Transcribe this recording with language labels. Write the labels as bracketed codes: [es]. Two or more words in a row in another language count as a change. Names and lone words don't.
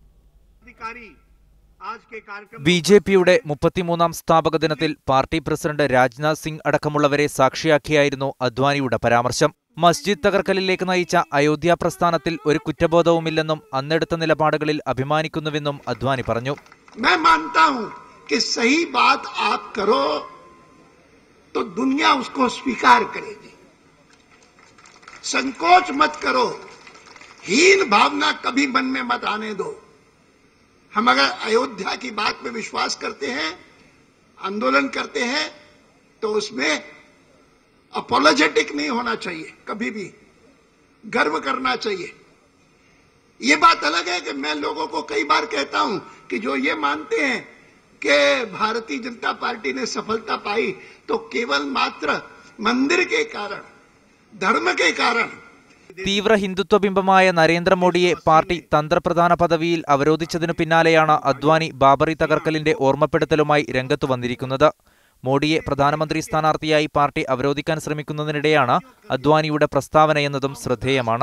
[ml] ബിജെപിയുടെ 33ാം സ്ഥാപക ദിനത്തിൽ പാർട്ടി പ്രസിഡന്റ് രാജ്നാഥ് സിംഗ് അടക്കമുള്ളവരെ സാക്ഷിയാക്കിയായിരുന്നു അദ്വാനിയുടെ പരാമർശം. മസ്ജിദ് തകർക്കലിലേക്ക് നയിച്ച അയോധ്യ പ്രസ്ഥാനത്തിൽ ഒരു കുറ്റബോധവുമില്ലെന്നും അന്നെടുത്ത നിലപാടുകളിൽ അഭിമാനിക്കുന്നുവെന്നും അദ്വാനി പറഞ്ഞു. [hi] संकोच मत करो, हीन भावना कभी मन में मत आने दो. हम अगर अयोध्या की बात में विश्वास करते हैं, आंदोलन करते हैं, तो उसमें अपोलोजेटिक नहीं होना चाहिए, कभी भी गर्व करना चाहिए. ये बात अलग है कि मैं लोगों को कई बार कहता हूं कि जो ये मानते हैं कि भारतीय जनता पार्टी ने सफलता पाई तो केवल मात्र मंदिर के कारण, धर्म के कारण. [ml] തീവ്ര ഹിന്ദുത്വ ബിംബമായ നരേന്ദ്രമോദിയെ പാർട്ടി തന്ത്രപ്രധാന പദവിയിൽ അവരോധിച്ചതിനു പിന്നാലെയാണ് അദ്വാനി ബാബറി തകർക്കലിന്റെ ഓർമ്മപ്പെടുത്തലുമായി രംഗത്തു വന്നിരിക്കുന്നത്. മോഡിയെ പ്രധാനമന്ത്രി സ്ഥാനാർത്ഥിയായി പാർട്ടി അവരോധിക്കാൻ ശ്രമിക്കുന്നതിനിടെയാണ് അദ്വാനിയുടെ പ്രസ്താവനയെന്നതും ശ്രദ്ധേയമാണ്.